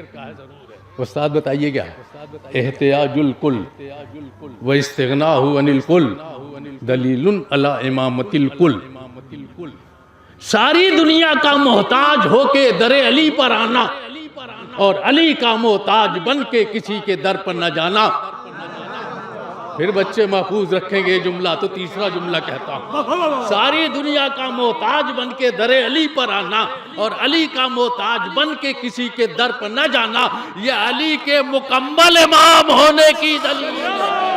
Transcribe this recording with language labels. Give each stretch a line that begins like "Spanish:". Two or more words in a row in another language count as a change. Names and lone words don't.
Urdu: استاد بتائیے کیا ہے؟
Arabic: احتیاج الکل و استغناء عن الکل دلیل علی امامت الکل۔
Urdu: ساری دنیا کا محتاج ہو کے در علی پر آنا اور علی کا محتاج بن کے کسی کے در پر نہ جانا۔ پھر بچے محفوظ رکھیں گے جملہ تو تیسرا جملہ کہتا ہوں، ساری دنیا کا محتاج بن کے در علی پر آنا اور علی کا محتاج بن کے کسی کے در پر نہ جانا، یہ علی کے مکمل امام ہونے کی دلیل ہے۔